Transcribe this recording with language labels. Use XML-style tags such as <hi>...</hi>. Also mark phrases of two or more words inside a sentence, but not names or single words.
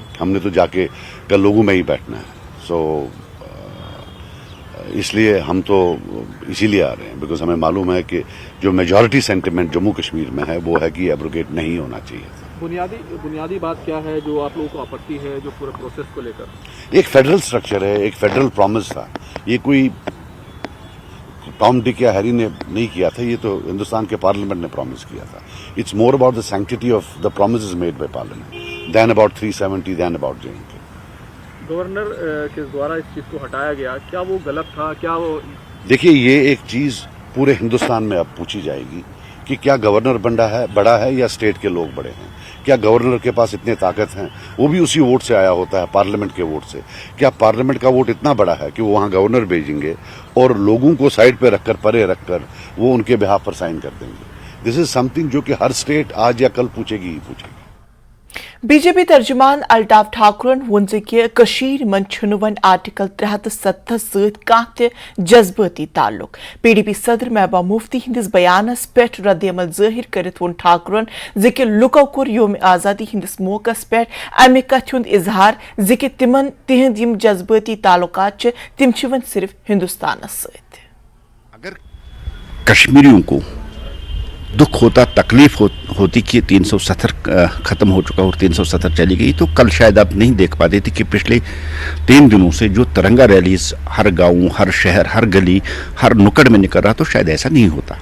<hi>हमने तो जाके कल लोगों में ही बैठना है. सो इसलिए हम तो इसीलिए आ रहे हैं बिकॉज हमें मालूम है कि जो</hi> <en>majority sentiment</en> <hi>जम्मू कश्मीर में है वो है कि एब्रोगेट नहीं होना चाहिए. बुनियादी बात क्या है जो आप लोगों को आपत्ति है जो पूरे प्रोसेस को लेकर? एक</hi> <en>federal structure</en> <hi>है, एक</hi> <en>federal promise</en> <hi>था. ये कोई टॉम डिक या हैरी ने नहीं किया था, ये तो हिंदुस्तान के पार्लियामेंट ने प्रॉमिस किया था.</hi> <en>It's more about the sanctity of the promises made by Parliament than about 370 than about JNK.</en> <hi>गवर्नर के द्वारा इस चीज को हटाया गया, क्या वो गलत था? क्या वो देखिए, ये एक चीज पूरे हिंदुस्तान में अब पूछी जाएगी कि क्या गवर्नर बड़ा है या स्टेट के लोग बड़े हैं. क्या गवर्नर के पास इतने ताकत हैं? वो भी उसी वोट से आया होता है, पार्लियामेंट के वोट से. क्या पार्लियामेंट का वोट इतना बड़ा है कि वो वहां गवर्नर भेजेंगे और लोगों को साइड पे रखकर, परे रखकर वो उनके बिहाफ पर साइन कर देंगे?</hi> <en>This is something</en> <hi>जो कि हर स्टेट आज या कल पूछेगी ही पूछेगी.</hi> <ks>BJP तर्जुमान अल्ताफ ठाकुरन वोन कि मन वन आर्टिकल 307 सत जज्बाती ताल्लुक. PDP सदर महबूबा मुफ्ती हिंदिस बयानस पे रद्दअमल जाहिर करित वोन ठाकुरन कि लुको कोर योम आजादी हिंदिस मौकस पे अमे कथ हुंद इजहार कि तिमन तिहंद यम जज्बाती ताल्लुकात तिम वन सिर्फ हिंदुस्तानस सत.</ks> <hi>कश्मीरियों को दुख होता, तकलीफ होती कि 370 ख़त्म हो चुका और 370 चली गई, तो कल शायद आप नहीं देख पाते थे कि पिछले 3 दिनों से जो तिरंगा रैलीज हर गांव, हर शहर, हर गली, हर नुक्कड़ में निकल रहा, तो शायद ऐसा नहीं होता।</hi>